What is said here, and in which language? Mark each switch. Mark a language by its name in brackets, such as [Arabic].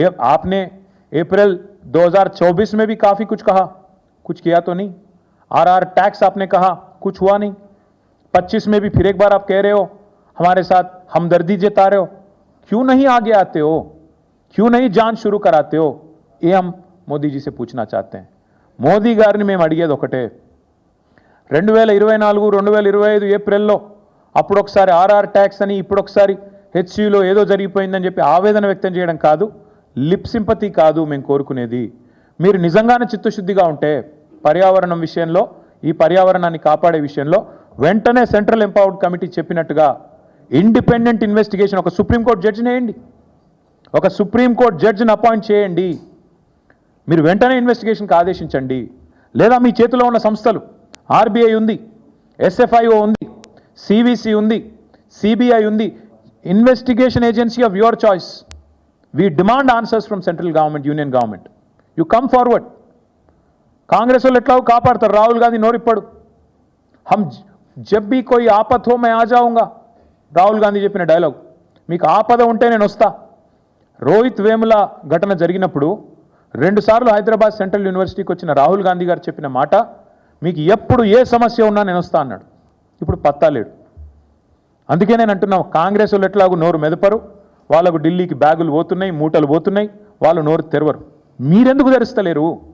[Hindi] आपने अप्रैल 2024 में भी काफ़ी कुछ कहा, कुछ किया तो नहीं. आरआर टैक्स आपने कहा, कुछ हुआ नहीं. 25 में भी फिर एक बार आप कह रहे हो, हमारे साथ हमदर्दी जता रहे हो. क्यों नहीं आगे आते हो? क्यों नहीं जांच शुरू कराते हो? ये हम मोदी जी से पूछना चाहते हैं. [Telugu] మోదీ గారిని మేము అడిగేది ఒకటే, 2024 2025 ఏప్రిల్లో అప్పుడొకసారి ఆర్ఆర్ ట్యాక్స్ అని, ఇప్పుడొకసారి హెచ్సిలో ఏదో జరిగిపోయిందని చెప్పి ఆవేదన వ్యక్తం చేయడం కాదు, లిప్ సింపతి కాదు మేము కోరుకునేది. మీరు నిజంగానే చిత్తశుద్ధిగా ఉంటే పర్యావరణం విషయంలో, ఈ పర్యావరణాన్ని కాపాడే విషయంలో వెంటనే సెంట్రల్ ఎంపవర్డ్ కమిటీ చెప్పినట్టుగా ఇండిపెండెంట్ ఇన్వెస్టిగేషన్, ఒక సుప్రీంకోర్టు జడ్జిని వేయండి, ఒక సుప్రీంకోర్టు జడ్జిని అపాయింట్ చేయండి. మీరు వెంటనే ఇన్వెస్టిగేషన్కి ఆదేశించండి. లేదా మీ చేతిలో ఉన్న సంస్థలు, ఆర్బీఐ ఉంది, ఎస్ఎఫ్ఐఓ ఉంది, సివిసి ఉంది, సిబిఐ ఉంది, [English] Investigation agency of your choice. We demand answers from central government, union government. You come forward. [Telugu] Congress वाले एट्ला कापाडतारु, राहुल गांधी नोरिप्पडु. [Hindi] हम जब भी कोई आपत हो मैं आ जाऊंगा, राहुल गांधी [Telugu] చెప్పిన డైలాగ్. మీకు ఆపద ఉంటే నేను వస్తా. రోహిత్ వేముల ఘటన జరిగినప్పుడు 2 సార్లు హైదరాబాద్ సెంట్రల్ యూనివర్సిటీకి వచ్చిన రాహుల్ గాంధీ గారు చెప్పిన మాట, మీకు ఎప్పుడు ఏ సమస్య ఉన్నా నేను వస్తా అన్నాడు. ఇప్పుడు పత్తా లేడు. అందుకే నేను అంటున్నాను, కాంగ్రెస్ వాళ్ళు ఎట్లాగూ నోరు మెదపరు, వాళ్ళకు ఢిల్లీకి బ్యాగులు పోతున్నాయి, మూటలు పోతున్నాయి, వాళ్ళు నోరు తెరవరు. మీరెందుకు తెరుస్తలేరు?